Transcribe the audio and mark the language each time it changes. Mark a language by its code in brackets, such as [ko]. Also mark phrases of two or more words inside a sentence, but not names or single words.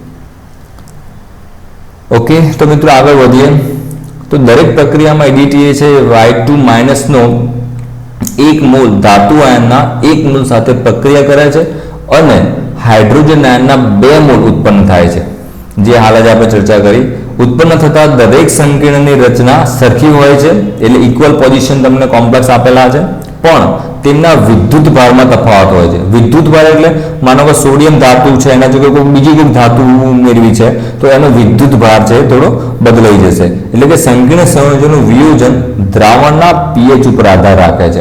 [gu] ઓકે તો મિત્રો આગળ વધીએ તો દરેક પ્રક્રિયામાં EDTA છે Y2- નો 1 મોલ ધાતુ આયનના 1 મોલ સાથે પ્રક્રિયા કરે છે અને હાઇડ્રોજન આયનના 2 મોલ ઉત્પન્ન થાય છે જે હાલ જ આપણે ચર્ચા કરી। ઉત્પન્ન થતા દરેક સંકીર્ણની રચના સરખી હોય છે એટલે [en] equal position [gu] તમને કોમ્પ્લેક્સ આપેલા છે પણ તેમના વિદ્યુત ભારમાં તફાવત હોય છે। વિદ્યુત ભાર એટલે માનો કે સોડિયમ ધાતુ છે એના જો કોઈ બીજી કોઈ ધાતુ મેળવી છે તો એનો વિદ્યુત ભાર છે થોડો બદલાઈ જશે એટલે કે સંકીર્ણ સંયોજનનું વિયોજન દ્રાવણના pH ઉપર આધાર રાખે છે।